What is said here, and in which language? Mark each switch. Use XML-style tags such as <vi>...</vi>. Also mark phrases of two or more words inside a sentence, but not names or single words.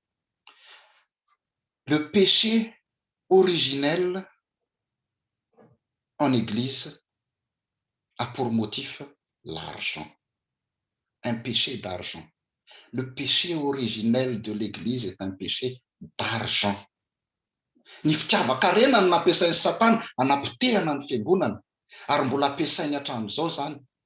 <fr>Le péché originel en Église a pour motif l'argent. Un péché d'argent. Le péché originel de l'Église est un péché d'argent.</fr> <mg>Ny fitiavaka-rena no nampiasain'ny Satana hanapotehana ny fiangonana ary mbola ampiasainy hatramin'izao zany.</mg>